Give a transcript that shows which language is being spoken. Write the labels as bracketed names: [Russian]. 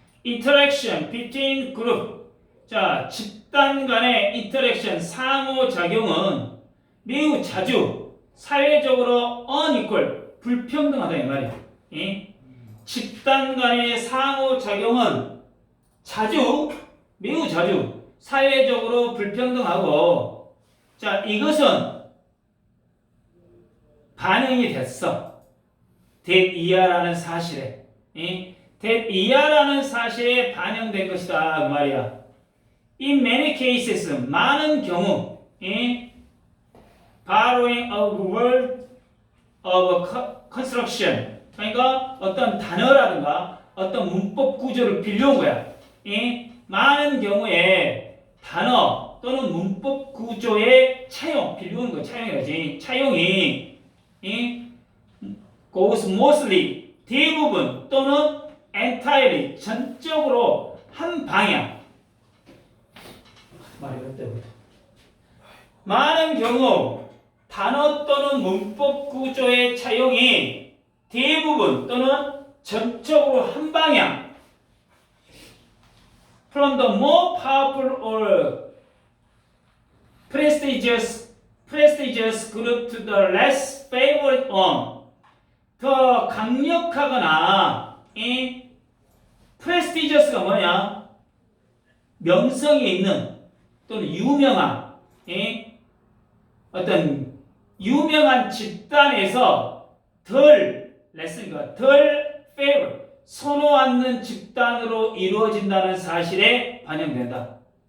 [English] Interaction between group. [Korean] 자, 집단 간의 interaction, 상호작용은 매우 자주 사회적으로 unequal, 불평등하다 이 말이야. 집단 간의 상호작용은 자주, 매우 자주 사회적으로 불평등하고, 자, 이것은 반영이 됐어. that 사실에. that 사실에 반영된 것이다. 그 말이야. [English] In many cases, [Korean] 많은 경우, [English] borrowing a word of construction. [Korean] 그러니까 어떤 단어라든가 어떤 문법 구조를 빌려온 거야. 많은 경우에 단어 또는 문법 구조의 차용, 빌려오는 거 차용이라지. 차용이 goes mostly, 대부분 또는 entirely, 전적으로 한 방향. 말이 어때부터? 많은 경우 단어 또는 문법 구조의 차용이 대부분 또는 전적으로 한 방향. [English] From the more powerful or prestigious group to the less favored one. [Korean] 더 강력하거나 prestigious가 뭐냐? 명성이 있는 또는 유명한 어떤 유명한 집단에서 덜 less니까 덜 favor 선호하는 집단으로 이루어진다는 사실에 반영된다.